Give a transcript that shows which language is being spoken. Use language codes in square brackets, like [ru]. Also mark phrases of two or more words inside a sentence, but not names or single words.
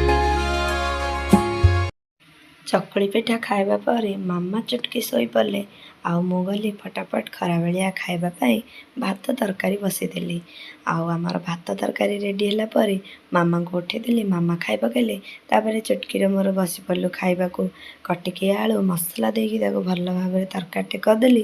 [or] ଚକୁଳି ପିଠା ଖାଇବା ପରେ ମାମା ଚୁଟକି ଶୋଇ ପଡ଼େ ଆଉ ମୁଁ ଗଲି ଫଟାଫଟ ଖରାବେଳିଆ ଖାଇବା ପାଇଁ ଭାତ ତରକାରୀ ବସେଇଦେଲି। ଆଉ ଆମର ଭାତ ତରକାରୀ ରେଡ଼ି ହେଲା ପରେ ମାମାଙ୍କୁ ଉଠେଇଦେଲି, ମାମା ଖାଇ ପକେଇଲେ। ତାପରେ ଚୁଟକିରେ ମୋର ବସି ପଡ଼ିଲୁ ଖାଇବାକୁ। କଟିକି ଆଳୁ ମସଲା ଦେଇକି ତାକୁ ଭଲ ଭାବରେ ତରକାରୀଟେ କରିଦେଲି।